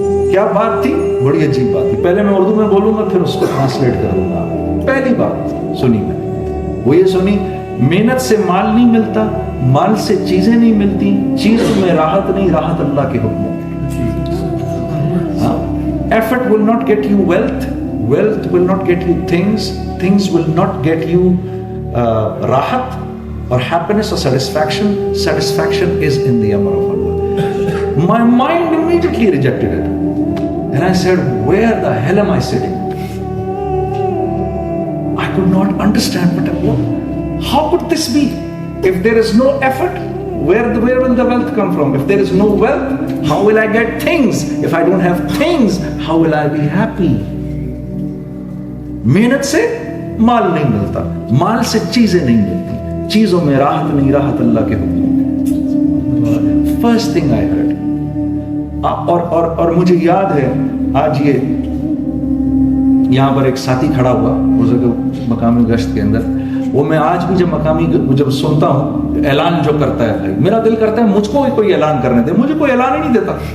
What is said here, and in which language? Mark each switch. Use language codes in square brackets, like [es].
[ur] کیا بات تھی؟ بڑی عجیب بات تھی. پہلے میں اردو میں بولوں گا, پھر اس کو ٹرانسلیٹ کر دوں گا. پہلی بات سنی میں نے, وہ یہ سنی, محنت سے مال نہیں ملتا, مال سے چیزیں نہیں ملتی, چیزوں میں راحت نہیں, راحت اللہ کے حکم. [en] Effort will not get you wealth, wealth will not get you things, things will not get you rahat or happiness or satisfaction. Satisfaction is in the amr of Allah. My mind immediately rejected it, and I said, where the hell am I sitting? I could not understand, but how could this be? If there is no effort, where will the wealth come from? If there is no wealth, how will I get things? If I don't have things, how will I be happy? [ur] محنت سے مال نہیں ملتا, مال سے چیزیں نہیں ملتی, چیزوں میں راحت نہیں, راحت اللہ کے حکم. [en] First thing I heard. [ur] اور مجھے یاد ہے آج یہ یہاں پر ایک ساتھی کھڑا ہوا مقامی گشت کے اندر, وہ میں آج بھی جب سنتا ہوں اعلان جو کرتا ہے, بھائی میرا دل کرتا ہے مجھ کو کوئی اعلان کرنے دے. مجھے کوئی اعلان ہی نہیں دیتا.